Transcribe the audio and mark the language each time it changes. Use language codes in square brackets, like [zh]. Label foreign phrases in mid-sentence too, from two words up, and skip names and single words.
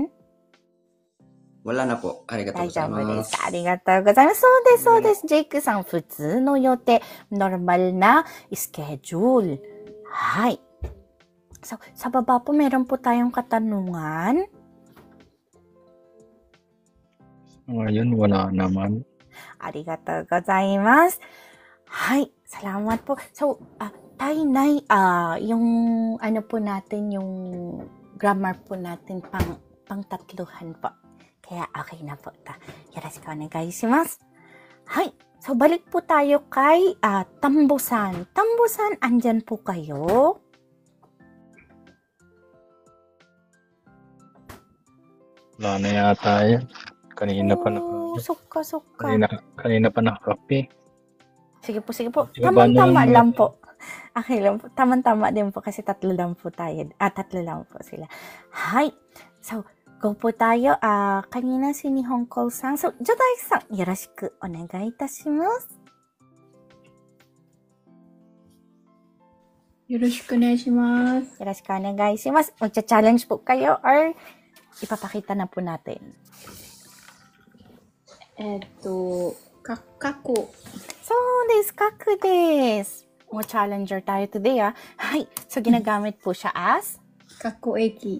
[tl] Wala na po. [ja] ありがとうございます. ありがとうございます. そうです. Jake さん、普通の予定。 [tl] normal na schedule. [ja] Hi. [tl] So, sa baba po, meron po tayong katanungan. Ngayon, wala naman. [ja] ありがとうございます. [tl] Hi. Salamat po. So, Tainay, yung ano po natin, yung grammar po natin pang tatluhan po. Kaya okay na po ta. [ja] よろしくお願いします. Hi. [tl] So, balik po tayo kay Tambo-san. Tambo-san, andyan po kayo? Wala na yata yan. Kanina pa na. Sukka. Kanina pa nakakape. Sige po. Tama-tama lang po. Okay lang po. Tama-tama din po kasi tatlo lang po sila. Hi. So, go po tayo. Kanina si ni Hongkol-san. So, [ja] Jodai-san, よろしくお願いいたします. よろしくお願いします. よろしくお願いします. [tl] Magcha-challenge po kayo or ipapakita na po natin. [ja] Kaku. So, 各です. [tl] Mo challenger tayo today, ah. Hay. So, ginagamit po siya as [ja] 各駅.